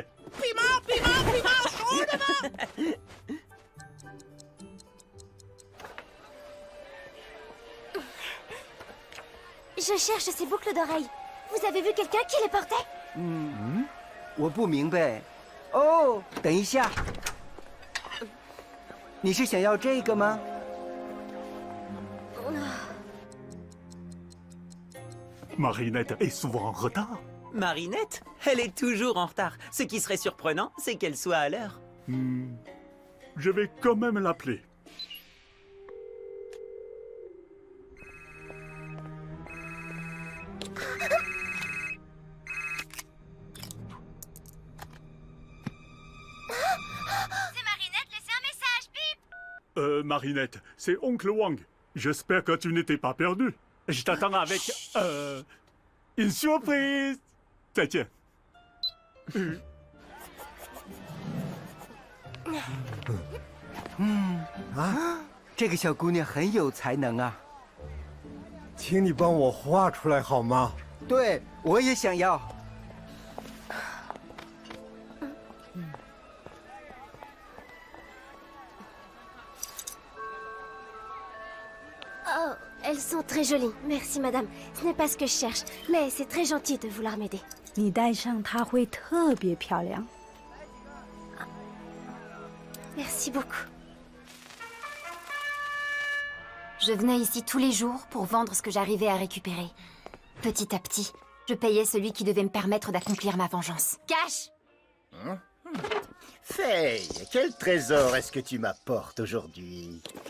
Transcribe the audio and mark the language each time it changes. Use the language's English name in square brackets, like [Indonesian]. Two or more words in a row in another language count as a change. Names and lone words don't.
[French] Piment, chaud. Je cherche ces boucles d'oreilles. Vous avez vu quelqu'un qui les portait? [Chinese] 我不明白。哦，等一下，你是想要这个吗？ [French] Marinette est souvent en retard. Marinette? Elle est toujours en retard. Ce qui serait surprenant, c'est qu'elle soit à l'heure. Je vais quand même l'appeler. C'est Marinette, laissez un message, bip! Marinette, c'est Oncle Wang. J'espère que tu n'étais pas perdu. Je t'attends avec... une surprise. [Chinese] 再见。这个小姑娘很有才能啊。请你帮我画出来好吗？对，我也想要。 [French] Oh, elles sont très jolies. Merci, madame. Ce n'est pas ce que je cherche, mais c'est très gentil de vouloir m'aider. [Chinese] 你戴上它会特别漂亮。 [French] Merci beaucoup. Je venais ici tous les jours pour vendre ce que j'arrivais à récupérer. Petit à petit, je payais celui qui devait me permettre d'accomplir ma vengeance. Cash! Faye, quel trésor est-ce que tu m'apportes aujourd'hui?